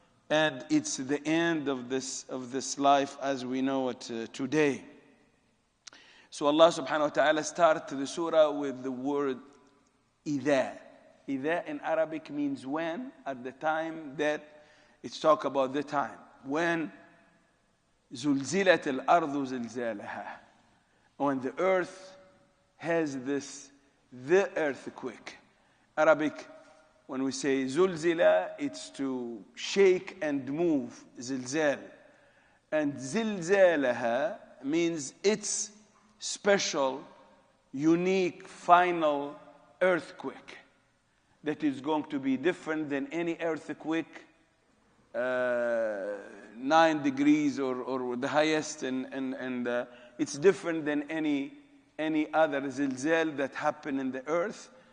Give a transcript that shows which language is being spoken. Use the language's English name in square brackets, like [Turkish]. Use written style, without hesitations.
[English] And it's the end of this life as we know it today. So Allah subhanahu wa ta'ala starts the surah with the word إِذَا. إِذَا in Arabic means when, at the time that it's talk about the time. When [Arabic] زُلْزِلَتِ الْأَرْضُ زِلْزَالَهَا. [English] When the earth has the earthquake. Arabic, when we say zulzila, it's to shake and move, zilzal. And zilzalaha means it's special, unique, final earthquake that is going to be different than any earthquake, 9 degrees or the highest, and it's different than any other zilzal that happened in the earth.